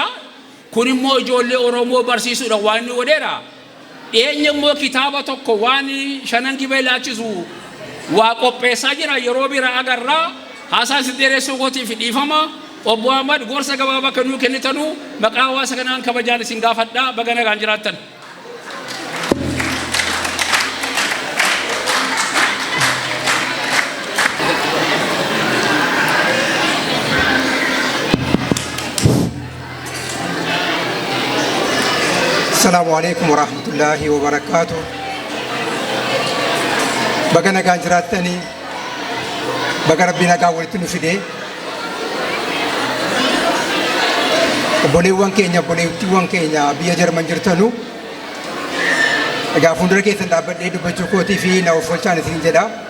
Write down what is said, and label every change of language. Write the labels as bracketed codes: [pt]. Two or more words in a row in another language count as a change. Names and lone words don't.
[om] Kun immoo ijoollee Oromoo barsiisuudhaan waan inni godheera. Eenyammoo kitaaba tokko waan Shanan Gibee laachisu waa qopheessaa jira. Yeroo bira agarraa haasaa sideereessuu gootiif dhiifama. Obbo Ahmad gorsa gabaabaa kennuu kennitanu maqaa hawaasa kanaan kabajaan isin gaafadhaa baga nagaan jiraattan. [ar] السلام عليكم ورحمة الله وبركاته. [om] Baga nagaan jiraattani baga rabbi nagaa walitti nu fide. Obboleewwan keenya obboleettiiwwan keenya biyya Jarman jirtanu egaa fuuldura keessan dhaabbadhee dubbachuu kootii fi na of oolchaan isin jedha.